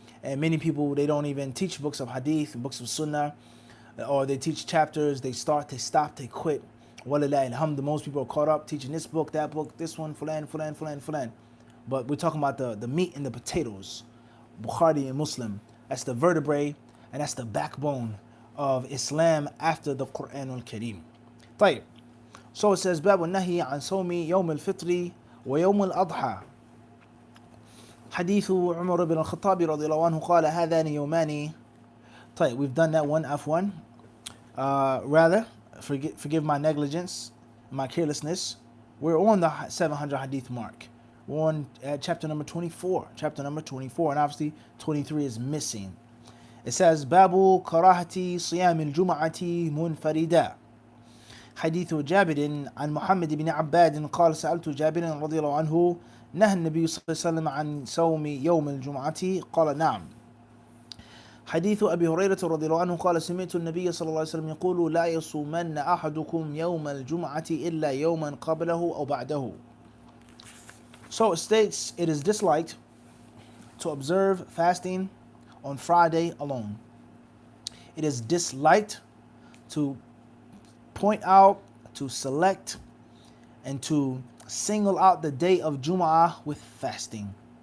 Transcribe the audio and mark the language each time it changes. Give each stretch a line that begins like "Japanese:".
English: And many people, they don't even teach books of hadith, books of sunnah, or they teach chapters, they start, they stop, they quit. Walillahi alhamd, most people are caught up teaching this book, this one, fulan, fulan, fulan, fulan. But we're talking about the meat and the potatoes, Bukhari and Muslim. That's the vertebrae, and that's the backbone of Islam after the Quran al-Kareem.
Arabic: طيب.
English: So it says,
Arabic: باب النهي عن صوم يوم الفطر ويوم الأضحى. حديث عمر بن الخطاب رضي الله عنه قال هذان يومان.
English: طيب, we've done that one, F1. Rather, forgive my negligence, my carelessness. We're on the 700 hadith mark. We're on chapter number 24. Chapter number 24, and obviously 23 is missing. It says,
Arabic: باب كراهة صيام الجمعة منفردا. حديث جابر عن محمد بن عباد قال سألت جابر رضي الله عنه نهى النبي صلى الله عليه وسلم عن صوم يوم الجمعة قال نعم. حديث أبي هريرة رضي الله عنه قال سمعت النبي صلى الله عليه وسلم يقول لا يصومن أحدكم يوم الجمعة إلا يوما قبله أو بعده.
English: So it states, it is disliked to observe fasting on Friday alone. It is disliked to point out, to select, and to single out the day of Jum'ah with fasting.